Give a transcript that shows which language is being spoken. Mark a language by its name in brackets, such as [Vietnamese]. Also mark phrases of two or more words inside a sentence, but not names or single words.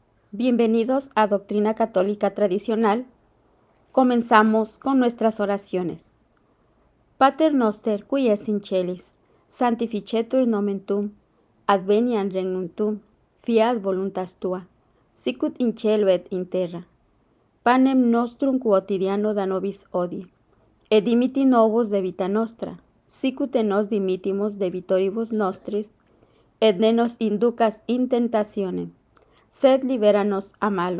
[Spanish] Bienvenidos a Doctrina Católica Tradicional. Comenzamos con nuestras oraciones. [Latin] Pater noster, qui es in celis, sanctificetur nomen tuum, adveniat regnum tuum, fiat voluntas tua, sicut in cielo et in terra. Panem nostrum quotidiano da nobis hodie, et dimitti nobis debita nostra, sicut et nos dimittimus debitoribus nostris, et ne nos inducas in tentationem, sed liberanos a malo.